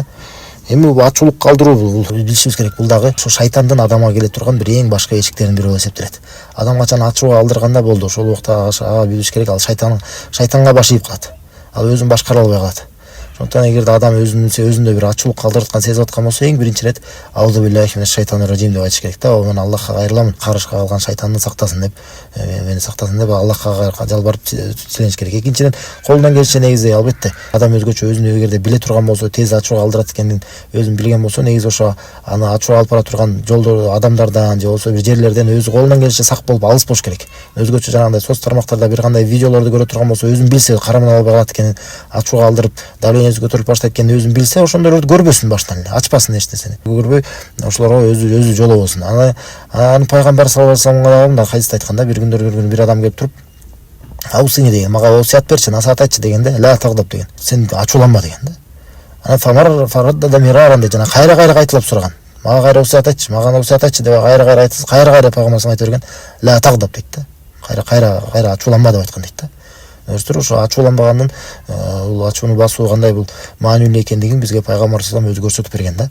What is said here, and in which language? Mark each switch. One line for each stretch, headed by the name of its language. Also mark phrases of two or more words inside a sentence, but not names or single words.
Kyrgyz: Эми бул ачуулук калтыруу бул билишибиз керек. Бул дагы ошо шайтандын адамга келе турган бир эң башка эшиктердин бири болуп эсептелет. Адам качан ачууга алдырганда болду, ошол убакта билиш керек, ал шайтанга баш ийип калат. Ал өзүн башкара албай калат. Ошондон эгерде адам өзүндө бир ачуулук калтырыткан сезип аткан болсо, эң биринчи ирет
Arabic: أعوذ بالله من الشيطان الرجيم
Kyrgyz: деп айтыш керек да. Мен Аллахка кайрыламын, карышка калган шайтанды сактасын деп, мени сактасын деп Аллахка жалбарып тилениш керек. Экинчиден, колунан келишинче негизи албетте адам өзгөчө өзүнө эгерде биле турган болсо, тез ачууга алдырат экенин өзүн билген болсо, негизи ошо аны ачууга алып бара турган жолдор адамдардан же болбосо бир жерлерден өзү колунан келишинче сак болуп алыс болуш керек. Өзгөчө жанагындай соц тармактарда бир кандай видеолорду көрө турган болсо, өзүн билсе караман албай калат экенин, ачууга алдырып давлениеси көтөрүлүп баштайт экенин өзүн билсе, ошондойлорду көрбөсүн баштан эле, ачпасын эч нерсени. Көрбөй ошолорго өзү жолобосун. Аны пайгамбар
Arabic: صلى الله عليه وسلم
Kyrgyz: да хадисте айтканда, бир күндөрү бир адам келип туруп, "Аусыни" деген, "Мага осуят берчи, насаат айтчы" дегенде,
Arabic: "لا تغضب" деген.
Kyrgyz: Сен ачууланма деген да. Анан
Arabic: فردد مرارا
Kyrgyz: деп жана кайра кайталап сураган. Мага кайра усат айтчы, мага усат айтчы деп кайра айтып, кайра пайгамбар айтып берген.
Arabic: لا تغضب дейт да.
Kyrgyz: Кайра ачууланма деп айткан дейт да. Өстүр ошо ачууланбаганын бул ачууну басуу кандай бул маанилүү экендигин бизге пайгамбар салам өзү көрсөтүп берген да.